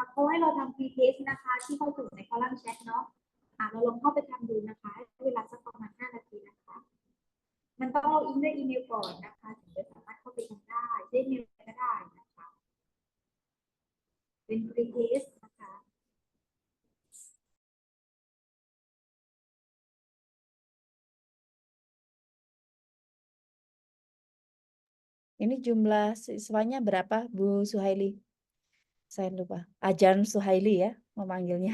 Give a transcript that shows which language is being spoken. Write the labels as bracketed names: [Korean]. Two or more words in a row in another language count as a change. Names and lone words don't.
[Thai] ให้เราทำ pre-test นะคะ ที่เข้าถึงในคอลัมน์แชทเนาะเราลองเข้าไปทำดูนะคะให้เวลาสักประมาณ5 นาทีนะคะ มันต้องล็อกอินด้วยอีเมลก่อนนะคะถึงจะสามารถเข้าไปทำได้ด้วยอีเมลก็ได้นะคะ เป็น pre-test นะคะ [Indonesian] Ini jumlah siswanya berapa, Bu Suhaili? Saya lupa. Ajan Suhaili ya memanggilnya.